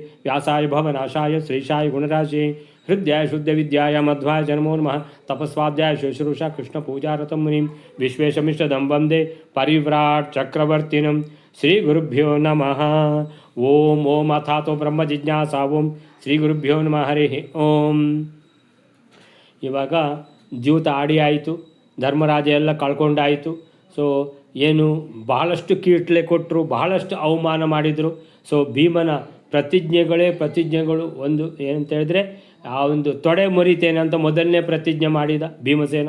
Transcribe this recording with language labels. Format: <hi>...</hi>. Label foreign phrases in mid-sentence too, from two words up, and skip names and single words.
<sa>व्यासाय भवनाशाय श्रीशाय गुणराशे हृदयाय शुद्धविद्याय मध्वाय जन्मो नमः। तपस्वाध्याय शुश्रूषा कृष्णपूजारतं मुनिं विश्वेशमिष्टदं वन्दे परिव्राट् चक्रवर्तिनं श्रीगुरुभ्यो नमः। ಓಂ ಓಂ ಅಥಾತೋ ಬ್ರಹ್ಮ ಜಿಜ್ಞಾಸಾ ಓಂ ಶ್ರೀ ಗುರುಭ್ಯೋ ನಮಃ ಹರಿ ಓಂ.</sa> <kn>ಇವಾಗ ದ್ಯೂತ ಆಡಿ ಆಯಿತು, ಧರ್ಮರಾಜ ಎಲ್ಲ ಕಳ್ಕೊಂಡಾಯಿತು. ಸೊ ಏನು ಬಹಳಷ್ಟು ಕೀಟ್ಲೆ ಕೊಟ್ಟರು, ಬಹಳಷ್ಟು ಅವಮಾನ ಮಾಡಿದರು. ಸೊ ಭೀಮನ ಪ್ರತಿಜ್ಞೆಗಳು ಒಂದು ಏನಂತ ಹೇಳಿದ್ರೆ ಆ ಒಂದು ತೊಡೆ ಮುರಿತೇನೆ ಅಂತ ಮೊದಲನೇ ಪ್ರತಿಜ್ಞೆ ಮಾಡಿದ ಭೀಮಸೇನ.</kn>